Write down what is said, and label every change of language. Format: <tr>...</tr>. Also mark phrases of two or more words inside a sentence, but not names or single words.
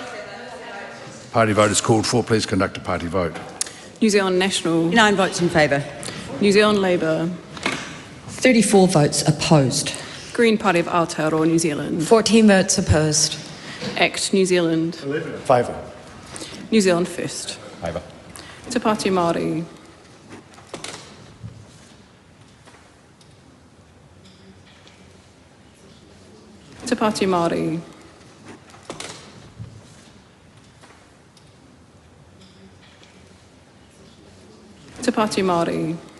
<en>Party vote is called for. Please conduct a party vote. New Zealand National. 9 votes in favour. New Zealand Labour. 34 votes opposed. Green Party of Aotearoa New Zealand. 14 votes opposed. ACT New Zealand. 11 in favour. New Zealand First. Favour. Te Pāti Māori. Te Pāti Māori. Te Pāti Māori.</en>